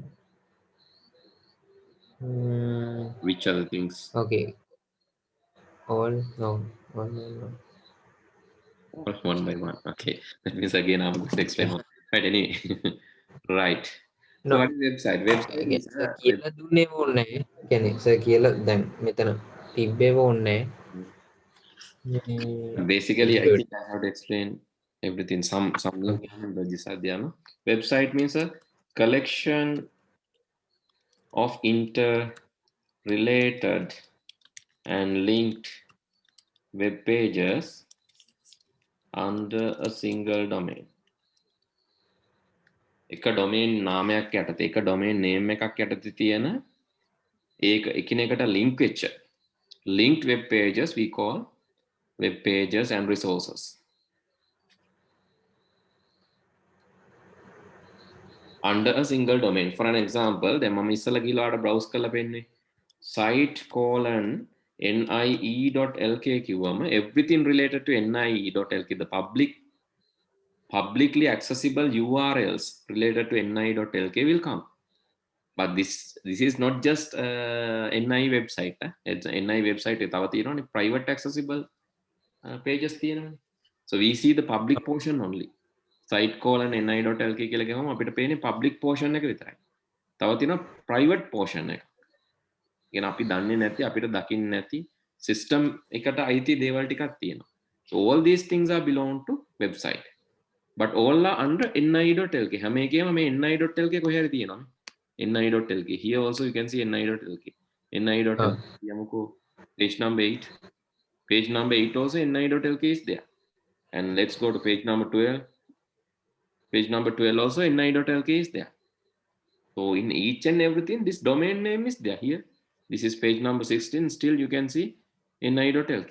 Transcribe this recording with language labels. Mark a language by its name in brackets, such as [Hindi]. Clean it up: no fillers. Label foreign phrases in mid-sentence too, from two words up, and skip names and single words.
[English] Mm, Which other things? okay, all no, all no, no. All one by one. Okay. That means again I'm going to explain Yeah. one. Right, anyway. Right. So No, what is website? Website is [Sinhala] සර් [English] a web. [Sinhala] කියලා දුන්නේම ඕනේ නැහැ. කියන්නේ සර් කියලා දැන් මෙතන තිබ්බේම ඕනේ නැහැ. [English] Basically, I Good. think I have to explain everything. Some Okay. languages are there. No? Website means a collection of interrelated and linked web pages under a single domain. [Sinhala] එක ඩොමේන් නාමයක් යටතේ එක [English] domain name [Sinhala] එකක් යටතේ තියෙන ඒක එකිනෙකට ලින්ක් වෙච්ච [English] linked web pages we call web pages and resources. Under a single domain. For an example, [Sinhala] දැන් මම ඉස්සලා ගිහලා ආඩ browse කරලා පෙන්නේ [English] site colon nie.lk කිව්වම everything related to nie.lk, the publicly accessible URLs related to nie.lk will come. But this is not just NI website. It's NI website [Sinhala] තව තියෙනවානේ [English] private accessible pages තියෙනවානේ. So we see the public portion only. Site colon [Sinhala] ni.lk කියලා ගමම අපිට පේන්නේ [English] public portion [Sinhala] එක විතරයි. තව තියෙනවා [English] private portion [Sinhala] එක. කියන අපි දන්නේ නැති අපිට දකින්න නැති system එකට අයිති දේවල් ටිකක් තියෙනවා. [English] So all these things are belong to website. But all are under ni.lk. [Sinhala] හැම එකේම මේ ni.lk කොහේ හරි තියෙනවා. [English] ni.lk. Here also you can see ni.lk. ni.lk. යමුකෝ page number 8. Page number 8 also ni.lk is there. And let's go to page number 12. Page number 12 also ni.lk is there. So in each and everything, this domain name is there here. This is page number 16. Still you can see ni.lk.